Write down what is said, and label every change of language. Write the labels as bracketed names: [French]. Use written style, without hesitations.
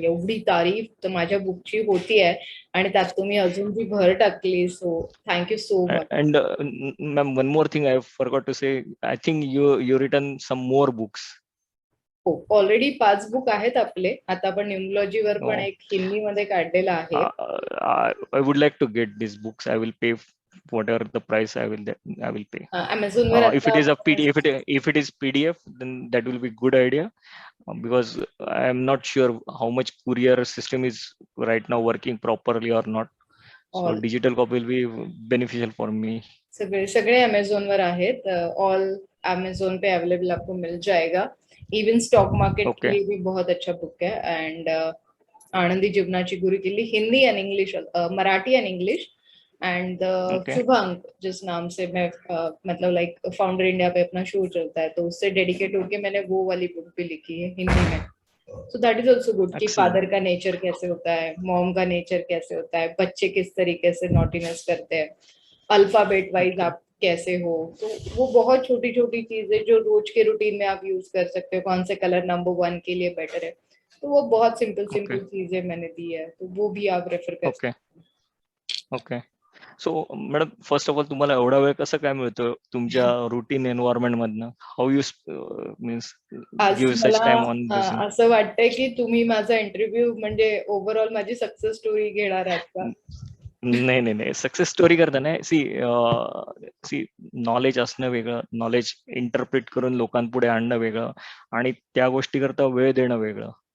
[Marathi] एवढी तारीफ तर माझ्या बुकची होती आहे आणि त्यात तुम्ही अजून जी भर टाकली, [English] So thank you so much. And ma'am, one more thing I forgot to say. I think you written some more books. [Marathi] हो, ऑलरेडी 5 बुक आहेत आपले. आता आपण न्यूमरोलॉजीवर पण एक हिंदीमध्ये काढलेला आहे. [English] I would like to get these books. I will pay whatever the price I will pay. [Marathi] Amazon वर [English] If it is a PDF, if it is PDF, then that will be good idea, because I am not sure how much courier system is right now working properly or not. So digital copy will be beneficial for me. [Marathi] सगळे Amazon वर आहेत. [Hindi] All Amazon पे available आपको मिल जाएगा. Even stock market के लिए भी बहुत अच्छा बुक है. [Marathi] एंड आनंदी जीवनाची गुरुकिल्ली Hindi end English, Marathi end English. [Hindi] And शुभ अंक जिस नाम से मैं मतलब लाइक फाउंडर इंडिया पे अपना शो चलता है, तो उससे डेडिकेट होके मैंने वो वाली बुक भी लिखी है हिंदी में. [English] so that is also good [Hindi] कि फादर का नेचर कैसे होता है, मॉम का नेचर कैसे होता है, बच्चे किस तरीके से नॉटीनेस करते हैं, अल्फाबेट वाइज आप कैसे हो. तो वो बहुत छोटी छोटी चीजें जो रोज के रूटीन में आप यूज कर सकते हो. कौन से कलर नंबर 1 के लिए बेटर है, तो वो बहुत सिंपल चीजें मैंने दी है, तो वो भी आप रेफर कर सकते हो. Okay. [Marathi] So madam, [English] first of all [Marathi] तुम्हाला एवढा वेळ कसं काय मिळतो तुमच्या रुटीन एन्व्हायरमेंट मधनं? [English] How you means give such time on this? [Marathi] असं वाटतंय की तुम्ही माझा इंटरव्ह्यू म्हणजे ओव्हरऑल माझी सक्सेस स्टोरी घेणार आहात का? नाही, सक्सेस स्टोरी करता नाही. सी नॉलेज असणं वेगळं, नॉलेज इंटरप्रिट करून लोकांपुढे आणणं वेगळं, आणि त्या गोष्टी करता वेळ देणं वेगळं.